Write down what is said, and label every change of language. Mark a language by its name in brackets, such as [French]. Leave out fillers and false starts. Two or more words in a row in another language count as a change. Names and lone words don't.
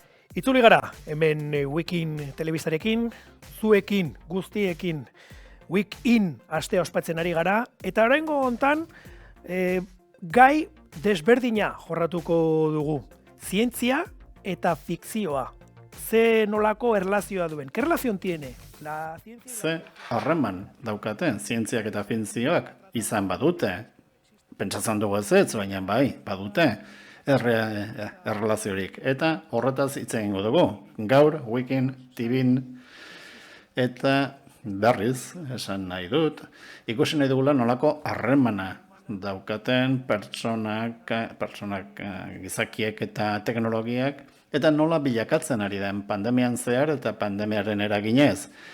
[Basque] Itzuli gara, hemen Wikin telebistarekin, zuekin, guztiekin, Wikin astea ospatzen ari gara, eta oraingo hontan gai desberdina jorratuko dugu. Zientzia eta fikzioa. Ze nolako erlazioa duen? [Spanish] ¿Qué relación tiene? La ciencia... [Basque] Ze harreman daukate, zientziak eta fikzioak izan badute. Pentsatzen dugu ez, baina bai, badute erlaziorik. Eta horretaz hitz egingo dugu. Gaur, Wikin, TVn, eta berriz, esan nahi dut, ikusi nahi dugula nolako harremana daukaten pertsonak, gizakiek eta teknologiak, eta nola bilakatzen ari den pandemian zehar eta pandemiaren eraginez.